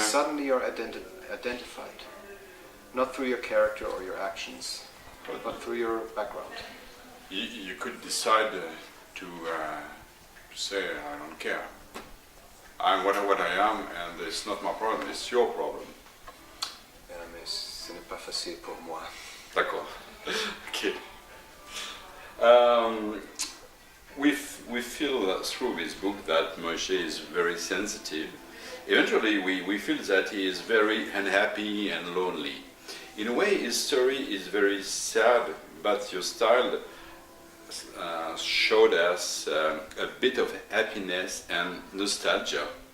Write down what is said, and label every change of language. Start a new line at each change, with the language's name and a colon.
English: Suddenly you're identified, not through your character or your actions, but through your background. You could decide to say, I don't care. I'm what I am, and it's not my problem, it's your problem.
French: Mais ce n'est pas facile pour moi. D'accord.
English: Okay. We feel through this book that Moshe is very sensitive. Eventually, we feel that he is very unhappy and lonely. In a way, his story is very sad, but your style showed us a bit of happiness and nostalgia.